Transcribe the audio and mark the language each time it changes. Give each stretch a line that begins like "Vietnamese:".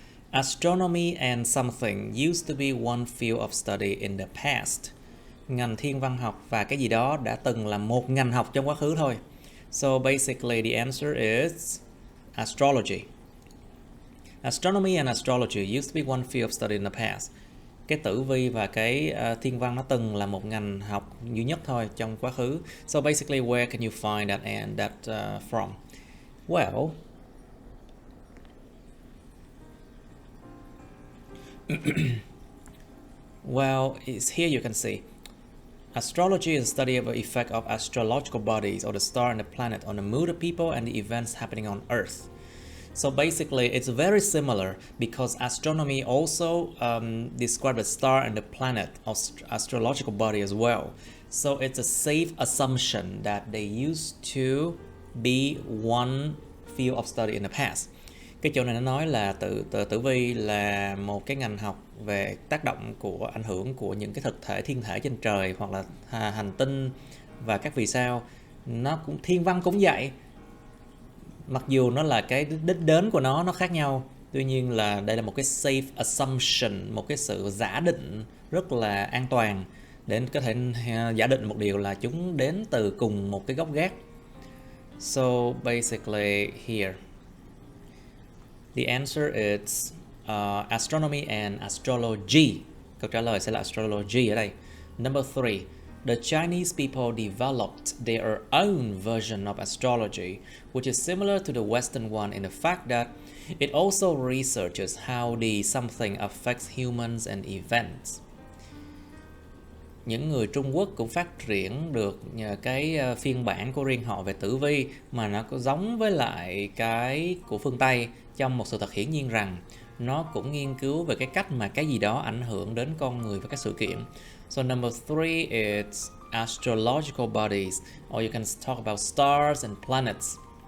English: Astronomy and something used to be one field of study in the past.
Vietnamese: Ngành thiên văn học và cái gì đó đã từng là một ngành học trong quá khứ thôi.
English: So basically the answer is astrology. Astronomy and astrology used to be one field of study in the past.
Vietnamese: Cái tử vi và cái thiên văn nó từng là một ngành học duy nhất thôi trong quá khứ.
English: So basically, where can you find that from? Well, well, it's here you can see. Astrology is a study of the effect of astrological bodies or the star and the planet on the mood of people and the events happening on Earth. So basically, it's very similar because astronomy also describes the star and the planet, astrological body as well. So it's a safe assumption that they used to be one field of study in the past.
Vietnamese: Cái chỗ này nó nói là tử vi là một cái ngành học về tác động của ảnh hưởng của những cái thực thể thiên thể trên trời hoặc là hành tinh và các vì sao. Nó cũng thiên văn cũng vậy. Mặc dù nó là cái đích đến của nó khác nhau, tuy nhiên là đây là một cái
English: safe assumption,
Vietnamese: một cái sự giả định rất là an toàn để có thể giả định một điều là chúng đến từ cùng một cái gốc gác.
English: So basically here, the answer is astronomy and astrology.
Vietnamese: Câu trả lời sẽ là astrology ở đây.
English: Number 3, the Chinese people developed their own version of astrology, which is similar to the Western one in the fact that it also researches how the something affects humans and events.
Vietnamese: Những người Trung Quốc cũng phát triển được cái phiên bản của riêng họ về tử vi mà nó có giống với lại cái của phương Tây, trong một sự thật hiển nhiên rằng nó cũng nghiên cứu về cái cách mà cái gì đó ảnh hưởng đến con người và các sự kiện.
English: So number 3 is astrological bodies, or you can talk about stars and planets.